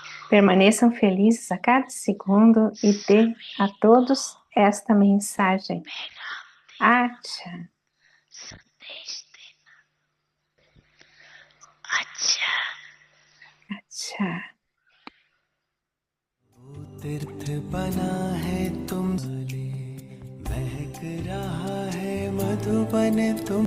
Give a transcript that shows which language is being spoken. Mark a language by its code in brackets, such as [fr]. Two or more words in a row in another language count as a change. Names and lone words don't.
[pt] Permaneçam felizes a cada segundo e dê a todos esta mensagem. [hi] Acha. Acha. तीर्थ बना है तुमसे महक रहा है मधुबन तुम